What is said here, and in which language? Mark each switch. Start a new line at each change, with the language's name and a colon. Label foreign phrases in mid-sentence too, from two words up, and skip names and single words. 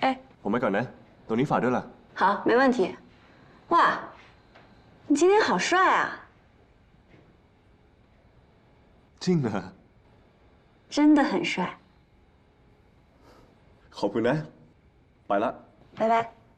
Thai: ผมไปก่อนนะ ตรงนี้ฝากด้วยล่ะ
Chinese: 好，没问题。哇，你今天好帅啊！
Thai: จริงเหรอ
Chinese: 真的很帅。
Thai: ขอบคุณนะ ไปละ
Chinese: 拜拜。